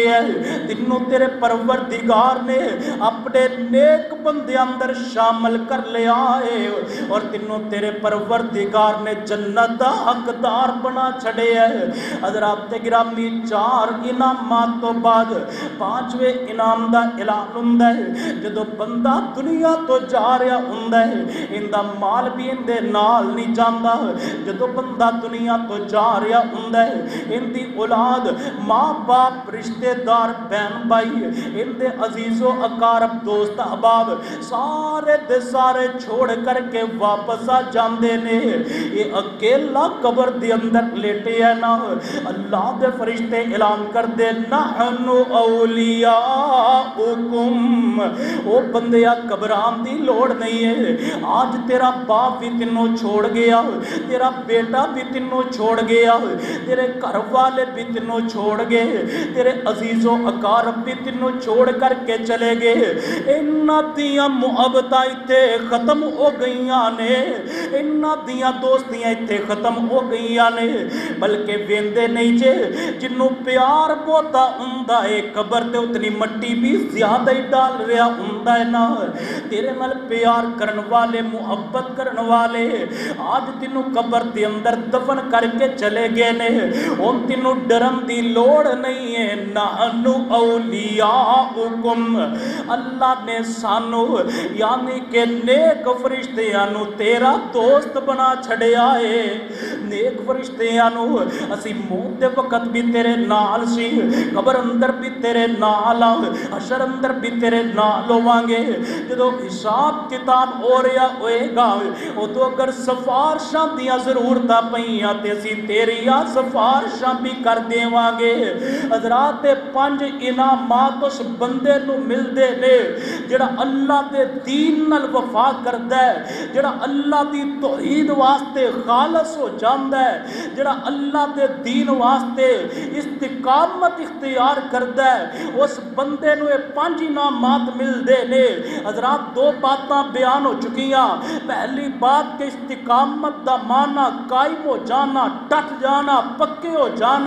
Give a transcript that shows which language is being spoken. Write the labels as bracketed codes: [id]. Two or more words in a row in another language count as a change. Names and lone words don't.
[pa] ہیں تینوں تیرے پروردگار نے اپنے نیک بندے اندر شامل کر لیا ہے اور تینوں تیرے پروردگار نے جنت دا حقدار بنا چھڑے ہے حضرات گرامی چار انعامات تو بعد پانچویں انعام دا اعلان ہوندا ہے جدو بندہ دنیا تو جا رہا ہوندا ہے ان دا مال بھی ان دے نال نہیں جاندا جدو بندہ دنیا تو جا رہا ہوندا ہے ان دی اولاد ماں باپ رشتہ دار بہن بھائی ان دے عزیز و اقارب دوست احباب سارے دے سارے چھوڑ کر کے واپس آ جاندے نے. یہ اکیلا قبر دے اندر لیٹے ہے نا. اللہ دے فرشتے اعلان کر دے [ar] نحن اولیاؤکم. [pa] او بندیا قبران دی لوڑ نہیں ہے. آج تیرا باپ بھی تینوں چھوڑ گیا, تیرا بیٹا بھی تینوں چھوڑ گیا, تیرے گھر والے بھی تینوں چھوڑ گئے, تیرے عزیز و اقارب بھی تینوں چھوڑ کر کے چلے گئے. انہاں دیاں محبتاں ایتھے ختم ہو گئیاں نے, انہاں دیاں دوستیاں ایتھے ختم ہو گئیاں نے. بلکہ ویندے نہیں جے جنوں پیار بہتا ہوندا ہے قبر تے اتنی مٹی بھی زیادہ ہی ڈال رہا ہوندا ہے نا. تیرے نال پیار کرن والے محبت کرن والے آج تینوں قبر دے اندر دفن کر کے چلے گئے نے. ان تینوں ڈرن دی لوڑ نہیں ہے. [ar] نحن اولیاؤکم. [pa] اللہ نے سانو یعنی کہ نیک فرشتیاں نو تیرا دوست بنا چھڑیا ہے. نیک فرشتیاں نو اسی موت دے وقت بھی تیرے نال سی, قبر اندر بھی تیرے نال, حشر اندر بھی تیرے نال ہوانگے. جدو حساب کتاب ہو رہا ہوئے گا ادو اگر سفارشاں دیاں ضرورتاں پئیاں تے اسی تیریاں سفارشاں بھی کر دیواں گے. حضرات 5 انعامات اس بندے نو ملدے نے جڑا اللہ دے دین نال وفا کردا ہے, جڑا اللہ دی توحید واسطے خالص ہو جاندا ہے, جڑا اللہ دے دین واسطے استقامت اختیار کردا ہے. اس بندے نو یہ 5 انعامات ملدے نے. حضرات 2 باتاں بیان ہو چکیاں. پہلی بات کہ استقامت دا معنی قائم ہو جانا, ڈٹ جانا, پکے ہو جانا.